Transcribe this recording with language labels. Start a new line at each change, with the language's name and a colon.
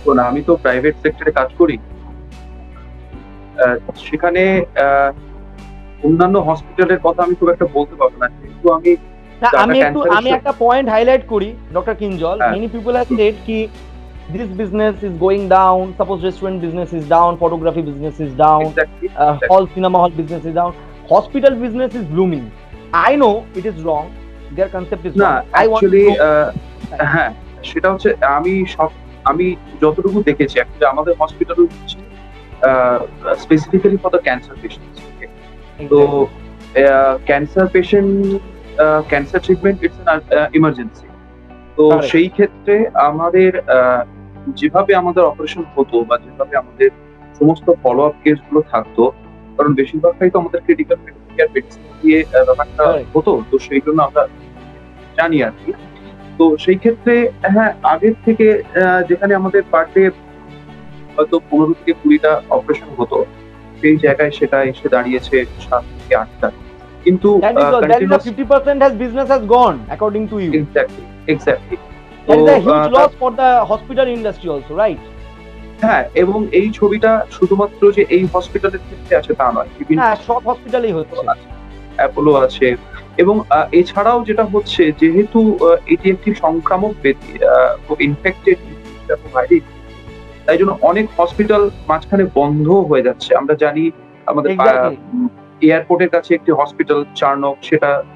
Bangla: আমি তো প্রাইভেট সেক্টরে কাজ করি, সেখানে অন্যান্য হসপিটালের কথা আমি খুব একটা বলতে পারবো না, কিন্তু আমি একটা পয়েন্ট হাইলাইট করি doctor Kinjal.
English: Many people have said কি this business is going down, suppose restaurant business is down, photography business is down, hall cinema hall business is down, hospital business is blooming. I know it is wrong, their concept is wrong.
Bangla: Actually হ্যাঁ, সেটা হচ্ছে আমি যতটুকু দেখেছি actually আমাদের hospital হচ্ছে
English: Specifically for the cancer patients.
Bangla: তো cancer patient, cancer treatment
English: It's an emergency.
Bangla: তো সেই ক্ষেত্রে আমাদের যেভাবে আমাদের অপারেশন হতো বা যেভাবে আমাদের সমস্ত ফলো আপ কেস গুলো থাকতো, কারণ বেশিরভাগটাই তো আমাদের ক্রিটিক্যাল কেয়ার মেডিসিন দিয়ে ব্যাপারটা হতো, তো সেই জন্য আমরা জানি আর কি। তো সেই ক্ষেত্রে হ্যাঁ, আগের থেকে যেখানে আমাদের পার ডে হয়তো 15 থেকে 20টা অপারেশন হতো, সেই জায়গায় সেটা এসে দাঁড়িয়েছে 7 থেকে 8টা। কিন্তু
English: 50% has business has gone according to you. Exactly. That is a huge loss for the hospital industry also, right?
Bangla: হ্যাঁ, এবং এই ছবিটা শুধুমাত্র যে এই হসপিটালের ক্ষেত্রে আছে তা নয়, হ্যাঁ সব হসপিটালেই হচ্ছে, অ্যাপোলো আছে। এবং এছাড়াও যেটা হচ্ছে, যেহেতু এটি একটি সংক্রামক ব্যাধি, ইনফেক্টেড ভাইরাস, তাই জন্য অনেক হসপিটাল মাঝখানে বন্ধ হয়ে যাচ্ছে। আমরা জানি আমাদের এয়ারপোর্টের কাছে একটি হসপিটাল চার্নক, সেটা